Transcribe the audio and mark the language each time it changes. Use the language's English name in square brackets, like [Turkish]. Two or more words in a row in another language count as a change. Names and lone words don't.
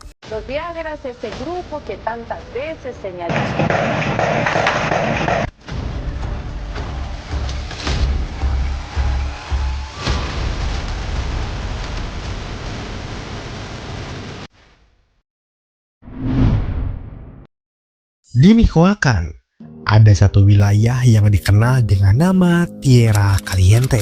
[Spanish] Los Viagras, ese grupo que tantas veces señaló. [Indonesian] Di Michoacan, ada satu wilayah yang dikenal dengan nama Tierra Caliente.